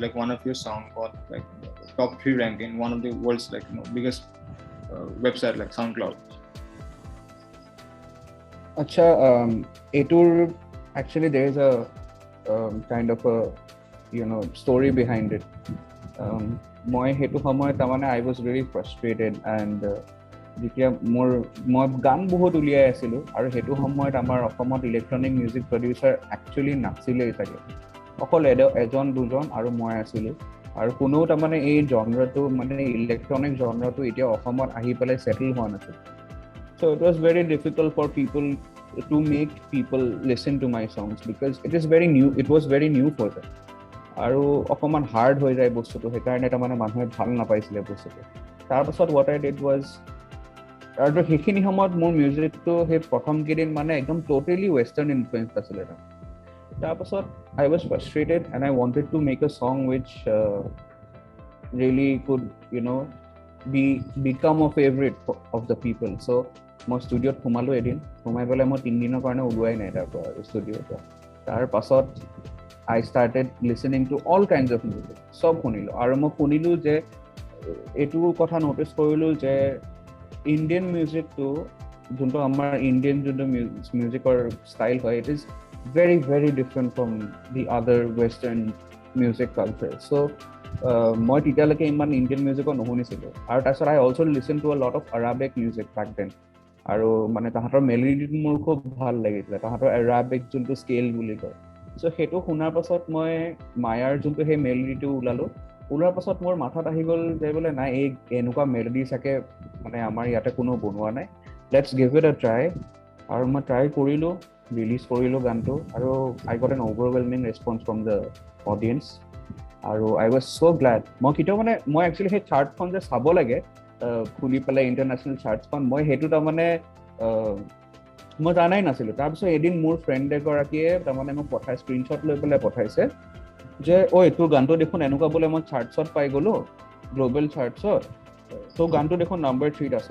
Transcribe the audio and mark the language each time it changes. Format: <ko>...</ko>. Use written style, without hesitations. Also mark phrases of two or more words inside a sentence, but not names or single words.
<en>Like one of your song got like top 3 rank in one of the world's like biggest website like SoundCloud. Acha, actually there is a kind of a story behind it.</en> <as>মই হেতু সময় তাৰমানে</as> <en>I was really frustrated, and</en> <as>যেতিয়া মই গান বহুত উলিয়াই আছিলোঁ আৰু হেতু সময়ত আমাৰ অসমত</as> <en>electronic music producer</en> <as>একচুৱেলি নাছিলেই চাগে, অকল এজন দুজন আৰু মই আছিলোঁ, আৰু কোনো তাৰমানে এই জনৰাটো মানে</as> <en>electronic genre</en> <as>এতিয়া অসমত আহি পেলাই ছেটেল হোৱা নাছিল.</as> <en>So it was very difficult for people to make people listen to my songs because it was very new for them.</en> <as>আৰু অকমান হাৰ্ড হৈ যায় বস্তুটো, সেইকাৰণে তাৰমানে মানুহে ভাল নাপাইছিলে বস্তুটো.</as> <en>তাৰপাছত what I did was,</en> <as>আৰু সেইখিনি সময়ত মোৰ মিউজিকটো সেই প্ৰথম কেইদিন মানে একদম</as> <en>totally western influence</en> <as>আছিলে. তাৰপাছত</as> <en>I was frustrated and I wanted to make a song which really could become a favorite of the people.</en> <as>So মই ষ্টুডিঅ'ত সোমালোঁ এদিন, সোমাই পেলাই মই 3 দিনৰ কাৰণে ওলোৱাই নাই তাৰ পৰা ষ্টুডিঅ'ৰ পৰা. তাৰ পাছত</as> <en>I started listening to all kinds of music.</en> <as>সব শুনিলোঁ, আৰু মই শুনিলোঁ যে এইটো কথা ন'টিচ কৰিলোঁ যে</as> <en>Indian music</en> <as>যোনটো আমাৰ ইণ্ডিয়ান যোনটো</as> <en>music style</en> <as>হয়,</as> <en>it is very very different from the other western music culture.</en> <as>So মই তেতিয়ালৈকে ইমান</as> <en>Indian music</en> <as>নুশুনিছিলোঁ. আৰু তাৰপিছত</as> <en>I also listened to a lot of Arabic music back then.</en> <as>আৰু মানে তাহাঁতৰ মেলোডিটো মোৰ খুব ভাল লাগিছিলে, তাহাঁতৰ এৰাবিক যোনটো স্কেল বুলি কয়. চ' সেইটো শুনাৰ পাছত মই মায়াৰ যোনটো সেই মেলোডিটো ওলোৱাৰ পাছত মোৰ মাথাত আহি গ'ল যে বোলে নাই, এই এনেকুৱা মেলোডি চাগে মানে আমাৰ ইয়াতে কোনো বনোৱা নাই,</as> <en>let's give it a try.</en> <as>আৰু মই ট্ৰাই কৰিলোঁ, ৰিলিজ কৰিলোঁ গানটো, আৰু</as> <en>I got an overwhelming response from the audience.</en> <as>আৰু</as> <en>I was so glad.</en> <as>মই কেতিয়াও মানে মই একচুৱেলি সেই চাৰ্টখন যে চাব লাগে খুলি পেলাই</as> <en>international charts,</en> <as>মই সেইটো তাৰমানে মই জানাই নাছিলোঁ. তাৰপিছত এদিন মোৰ ফ্ৰেণ্ড এগৰাকীয়ে তাৰমানে মোক স্ক্ৰীনশ্বট লৈ পেলাই পঠাইছে যে তোৰ গানটো দেখোন এনেকুৱা বোলে মই চাৰ্টছত পাই গ'লোঁ,</as> <en>global charts,</en> <as>তো গানটো দেখোন নম্বৰ 3ত আছে.</as>